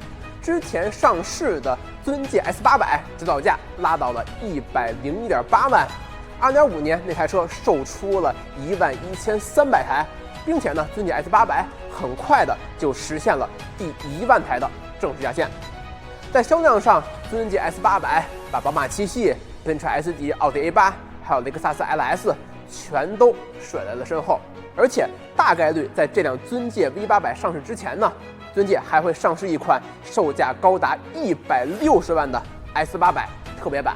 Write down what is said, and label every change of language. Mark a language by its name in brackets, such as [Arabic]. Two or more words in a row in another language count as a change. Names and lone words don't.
[Chinese] 之前上市的尊界 S800 指導價拉到了101.8萬，2.5年那台車售出了11300台，並且呢，尊界 S800 很快的就實現了第1萬台的正式下線。在銷量上，尊界 S800 把寶馬7系、奔馳 S 級、奧迪 A8 還有雷克薩斯 LS 全都甩在了身後，而且大概率在這輛尊界 V800 上市之前呢，尊界還會上市一款售價高達160萬的 S800 特別版。